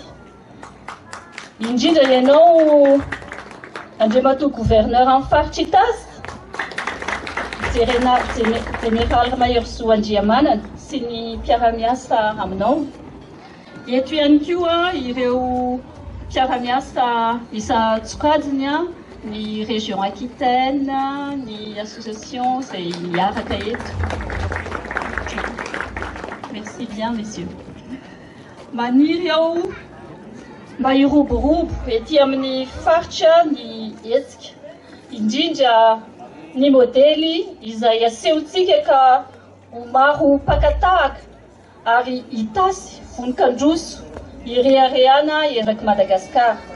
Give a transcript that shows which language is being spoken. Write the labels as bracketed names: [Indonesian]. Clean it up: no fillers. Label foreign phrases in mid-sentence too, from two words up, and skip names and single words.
[Malagasy] Indrindra ianao Andriamatoa gouverneur amin'ny faritra itasy, Général Mayor Soandriamanana sy ny mpiara-miasa aminao. Eto ihany koa ireo mpiara-miasa isa tsokajiny ny région Aquitaine, ny association izay miaraka eto. [French] Merci bien, messieurs. [Malagasy] Maniry aho mba hiroborobo ety amin'ny faritra ny hetsika, indrindra ny modely izay asehontsika ka ho maro mpakatahaka ary itasy vonin-kandroso irehareana eraky Madagasikara.